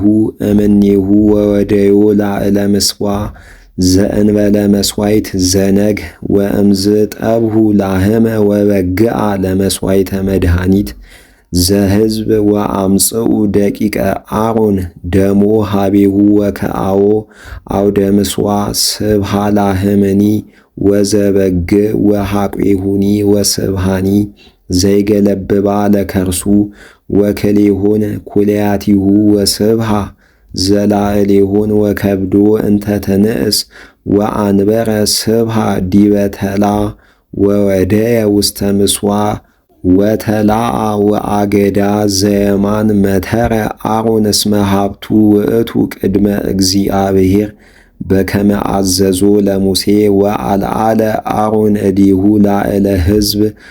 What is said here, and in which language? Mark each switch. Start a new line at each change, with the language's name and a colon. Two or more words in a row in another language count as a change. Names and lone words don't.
Geez: እምኔሁ ወወደዮ ላዕለ ምጽዋ ዘእንበለ መሥዋዕት ዘነግህ ወእምዝ ጠብሑ ላህመ ወበግዓ ለመሥዋዕተ መድኃኒት ዘሕዝብ ወአምጽኡ ደቂቀ አሮን ደሞ ሀቤሁ ወከአዎ አውደ ምጽዋ ስብሐ ላህምኒ ወዘበግዕ ወሐቄሁኒ ወስብሐኒ ዘይገለብባ ለከርሱ ወክሌሆን ኩልያቲሁ ወስብሐ ዘላዕሌሆን ወከብዶ እንተ ትንእስ ወአንበረ ስብሐ ዲበ ተላ ወወደየ ውስተ ምጽዋ ወተላአ ወአገዳ ዘየማን መተረ አሮን እስመ ሀብቱ ውእቱ ቅድመ እግዚአብሔር በከመ አዘዞ ለሙሴ ወአልዓለ አሮን እዴሁ ላዕለ ሕዝብ